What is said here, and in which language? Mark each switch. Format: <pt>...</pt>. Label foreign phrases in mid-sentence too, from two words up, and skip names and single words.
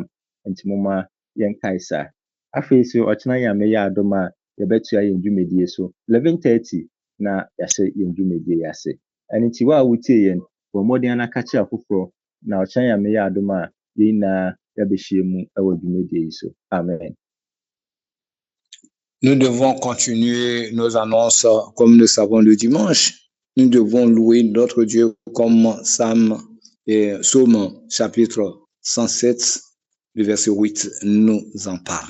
<ak>Nti moma yɛnkae saa. Afei so ɔkyena Nyame yɛ adom a yɛbɛtoa yɛn dwumadie so 11:30 na yɛahyɛ yɛn dwumadie yɛ ase. Ɛno nti wo a wotie yɛn bɔ mmɔden na ka kyerɛ afoforɔ na ɔkyena Nyame yɛ adom a yɛn nyinaa yɛabɛhyia mu ɛwɔ dwumadie yi so. Amen.</ak> <fr>Nous devons continuer nos annonces comme nous savons le dimanche. Nous devons louer notre Dieu comme Psaume chapitre 107, le verset 8 nous en parle.</fr>